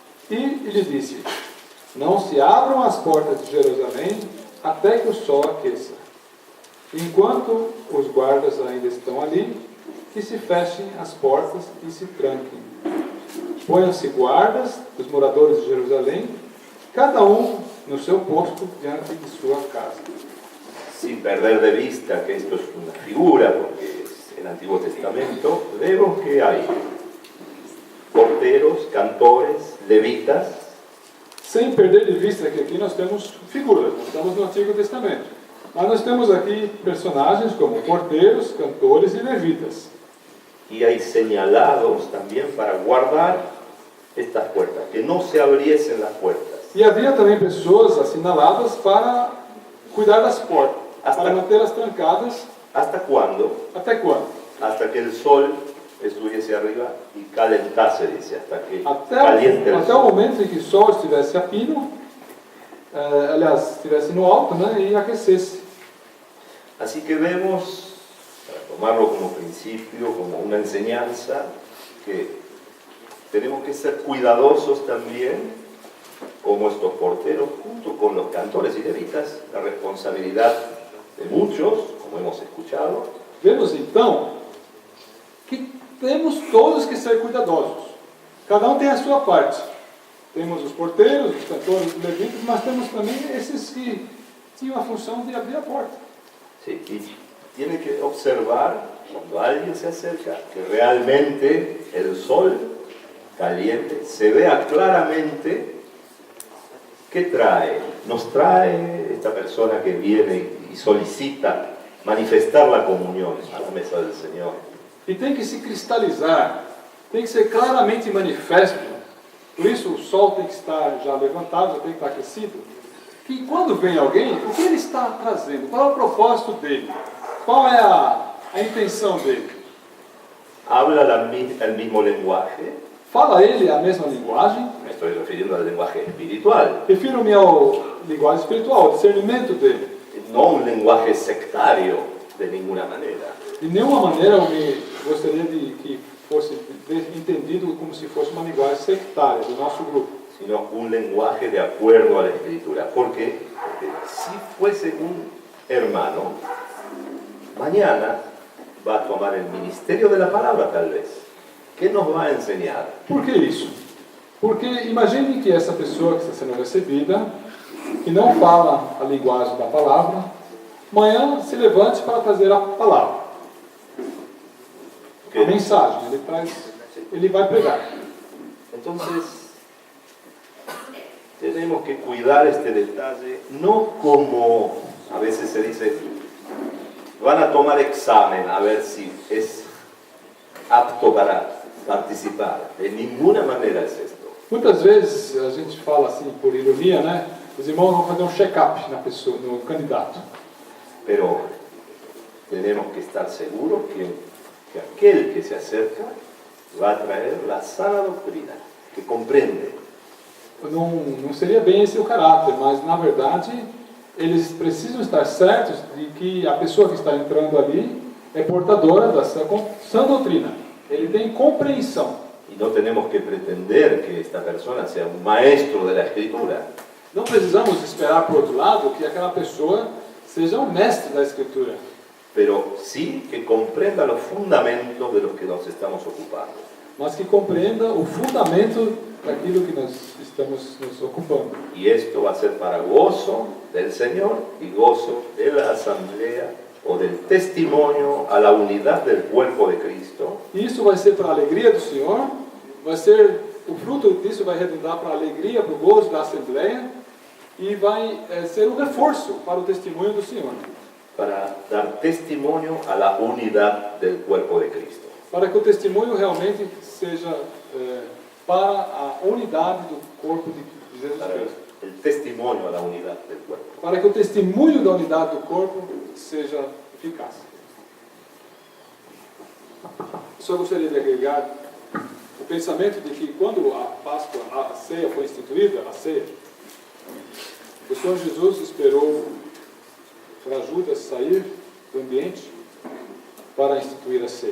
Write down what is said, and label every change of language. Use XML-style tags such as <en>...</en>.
<pt>E ele disse, não se abram as portas de Jerusalém até que o sol aqueça. Enquanto os guardas ainda estão ali, que se fechem as portas e se tranquem. Ponham-se guardas dos moradores de Jerusalém, cada um no seu posto diante de sua casa.</pt> <es>Sin perder de vista que esto es una figura, porque es el Antiguo Testamento, vemos que hay porteros, cantores, levitas,</es> <pt>Sem perder de vista que aqui nós temos figuras, nós estamos no Antigo Testamento. Mas nós temos aqui personagens como porteiros, cantores e levitas.</pt> <es>y hay señalados también para guardar estas puertas, que no se abriesen las puertas.</es> <pt>E havia também pessoas assinaladas para cuidar das portas, para mantê-las trancadas.</pt> <es>¿Hasta cuándo?</es> <pt>Até quando?</pt> <es>Hasta que el sol estuviese arriba y calentase, dice, hasta que</es> <pt>Até</pt> <es>caliente el</es> <pt>o</pt> <es>sol.</es> <pt>momento em que o sol estivesse a pino, aliás, estivesse no alto, né, e aquecesse.</pt> <es>Así que vemos, para tomarlo como principio, como una enseñanza, que tenemos que ser cuidadosos también, como estos porteros, junto con los cantores y levitas, la responsabilidad de muchos, como hemos escuchado.</es> <pt>Vemos então que temos todos que ser cuidadosos. Cada um tem a sua parte. Temos os porteiros, os cantores, os levitas, mas temos também esses que tinham a função de abrir a porta.</pt> <es>Sí, y tiene que observar cuando alguien se acerca que realmente el sol caliente se vea claramente qué trae. Nos trae esta persona que viene y solicita manifestar la comunión a la mesa del Señor.</es> <pt>E tem que se cristalizar, tem que ser claramente manifesto. Por isso o sol tem que estar já levantado, já tem que estar aquecido. Que quando vem alguém, o que ele está trazendo? Qual é o propósito dele? Qual é a intenção dele?</pt> <es>Habla el mismo lenguaje,</es> <pt>Fala ele a mesma linguagem?</pt> <es>me estoy refiriendo al lenguaje espiritual,</es> <pt>Refiro-me ao linguagem espiritual, ao discernimento dele.</pt> <es>no un lenguaje sectario de ninguna manera.</es> <pt>De nenhuma maneira eu gostaria de que fosse entendido como se fosse uma linguagem sectária do nosso grupo.</pt> <es>Sino un lenguaje de acuerdo a la Escritura. ¿Por qué? Porque si fuese un hermano, mañana va a tomar el ministerio de la palabra tal vez. ¿Qué nos va a enseñar?</es> <pt>Por que isso? Porque imagine que essa pessoa que está sendo recebida, que não fala a linguagem da palavra, amanhã se levante para trazer a palavra. A mensagem, ele vai pregar.</pt> <es>Entonces, tenemos que cuidar este detalle, no como a veces se dice, van a tomar examen a ver si es apto para participar. De ninguna manera es esto.</es> <pt>Muitas vezes a gente fala assim por ironia, né? Os irmãos vão fazer um check-up na pessoa, no candidato.</pt> <es>Pero tenemos que estar seguros que aquel que se acerca va a traer la sana doctrina, que comprende.</es> <pt>Não seria bem esse o caráter, mas na verdade eles precisam estar certos de que a pessoa que está entrando ali é portadora da sã doutrina. Ele tem compreensão.</pt> <es>Y no tenemos que pretender que esta persona sea un maestro de la Escritura.</es> <pt>Não precisamos esperar, por outro lado, que aquela pessoa seja um mestre da Escritura.</pt> <es>Pero sí que comprenda los fundamentos de los que nos estamos ocupando.</es> <pt>Mas que compreenda o fundamento daquilo que nós estamos nos ocupando.</pt> <es>Y esto va a ser para gozo del Señor y gozo de la asamblea o del testimonio a la unidad del cuerpo de Cristo.</es> <pt>E isso vai ser para a alegria do Senhor, vai ser, o fruto disso vai redundar para a alegria, para o gozo da Assembleia, e vai ser um reforço para o testemunho do Senhor.</pt> <es>Para dar testimonio a la unidad del cuerpo de Cristo.</es> <pt>Para que o testemunho realmente seja para a unidade do corpo de Jesus</pt> <es>Para Cristo. el testimonio a la unidad del cuerpo.</es> <pt>Para que o testemunho da unidade do corpo seja eficaz. Só gostaria de agregar o pensamento de que quando a Páscoa, a ceia foi instituída, o Senhor Jesus esperou para Judas sair do ambiente para instituir a ceia.</pt>